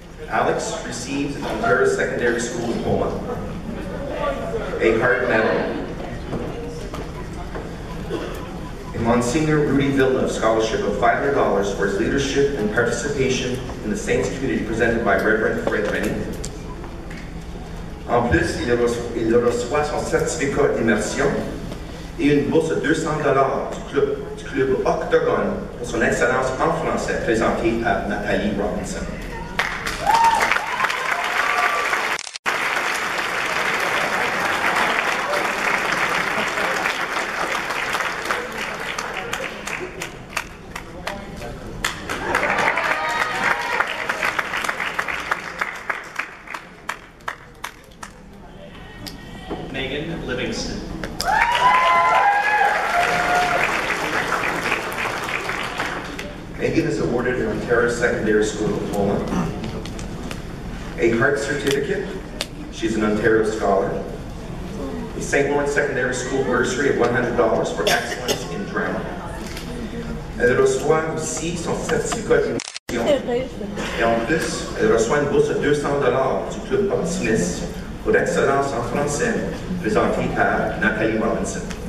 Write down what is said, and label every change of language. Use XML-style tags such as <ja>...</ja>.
<en>Alex receives an Ontario Secondary School Diploma, a Hart Medal, a Monsignor Rudy Villeneuve Scholarship of $500 for his leadership and participation in the Saints community presented by Reverend Fred Rennie.</en> <fr>En plus, il reçoit son certificat d'immersion et une bourse de $200 du club Octogone pour son excellence en français présentée à Nathalie Robinson.</fr> <en>Megan Livingston. Megan is awarded an Ontario Secondary School Diploma, a Heart Certificate, she's an Ontario Scholar, a St. Lawrence Secondary School bursary of $100 for excellence in drama.</en> <fr>Elle reçoit aussi son certificat d'immersion et en plus, elle reçoit une bourse de $200 du Club Optimiste pour excellence en français, présentée par Nathalie Robinson.</fr>